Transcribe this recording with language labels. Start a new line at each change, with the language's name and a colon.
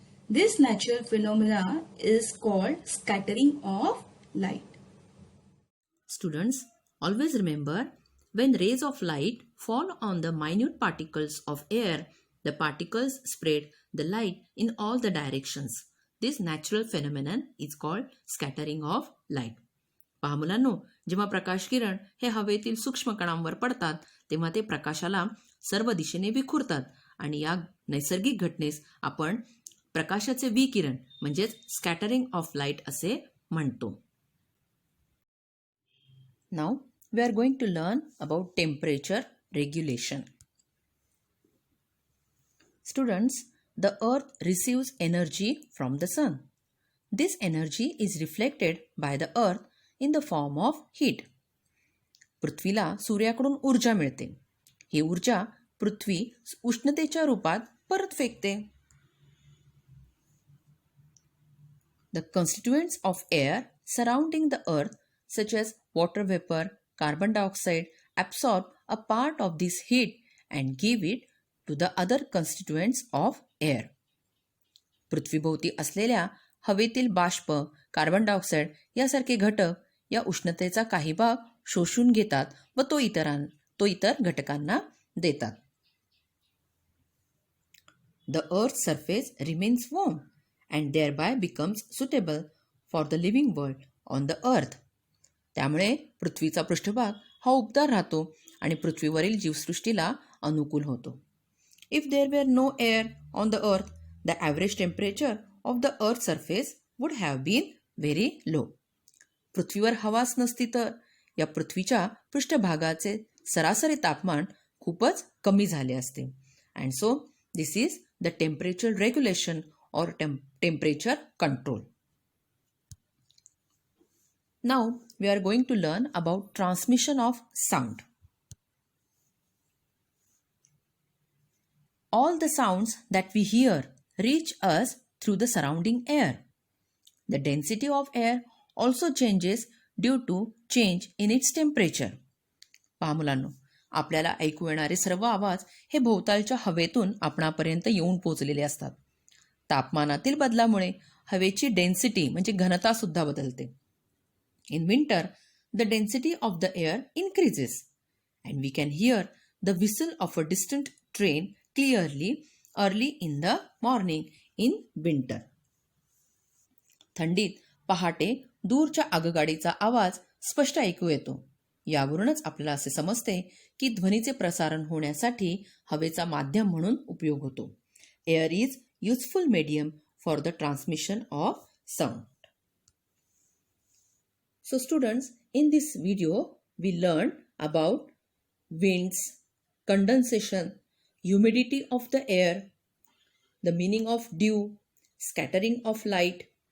English: This natural phenomena is called scattering of light. Students, always remember, when rays of light fall on the minute particles of air, the particles spread the light in all the directions. This natural phenomenon is called scattering of light.
Marathi: पहा मुलांनो, जेव्हा प्रकाश किरण हे हवेतील सूक्ष्म कणांवर पडतात तेव्हा ते प्रकाशाला सर्व दिशेने विखुरतात आणि या नैसर्गिक घटनेस आपण प्रकाशाचे विकिरण म्हणजेच स्कॅटरिंग ऑफ लाईट असे म्हणतो.
English: Now we are going to learn about temperature regulation. Students, the earth receives energy from the sun. This energy is reflected by the earth in the form of heat.
Marathi: पृथ्वीला सूर्याकडून ऊर्जा मिळते. ही ऊर्जा पृथ्वी उष्णतेच्या रूपात परत फेकते.
English: The constituents of air surrounding the earth, such as water vapor, carbon dioxide, absorb a part of this heat and give it to the other constituents of air.
Marathi: पृथ्वीभोवती असलेल्या हवेतील बाष्प, कार्बन डायऑक्साईड यासारखे घटक या उष्णतेचा काही भाग शोषून घेतात व तो इतर घटकांना देतात.
English: The earth's surface remains warm and thereby becomes suitable for the living world on the earth.
Marathi: त्यामुळे पृथ्वीचा पृष्ठभाग हा उबदार राहतो आणि पृथ्वीवरील जीवसृष्टीला अनुकूल होतो.
English: If there were no air on the earth, the average temperature of the earth's surface would have been very low.
Marathi: पृथ्वीवर हवाच नसती तर या पृथ्वीच्या पृष्ठभागाचे सरासरी तापमान खूपच कमी झाले असते.
English: And so, this is the temperature regulation or temperature control. Now we are going to learn about transmission of sound. All the sounds that we hear reach us through the surrounding air. The density of air also changes due to change in its temperature.
Marathi: पहा मुलांनो, आपल्याला ऐकू येणारे सर्व आवाज हे भोवतालच्या हवेतून आपणापर्यंत येऊन पोहोचलेले असतात. तापमानातील बदलामुळे हवेची डेन्सिटी म्हणजे घनता सुद्धा बदलते.
English: In winter the density of the air increases and we can hear the whistle of a distant train clearly early in the morning in winter.
Marathi: थंडीत पहाटे दूरच्या आगगाडीचा आवाज स्पष्ट ऐकू येतो. यावरूनच आपल्याला असे समजते की ध्वनीचे प्रसारण होण्यासाठी हवेचा माध्यम म्हणून उपयोग होतो.
English: Air is useful medium for the transmission of sound. So students, in this video we learned about winds, condensation, humidity of the air, the meaning of dew, scattering of light,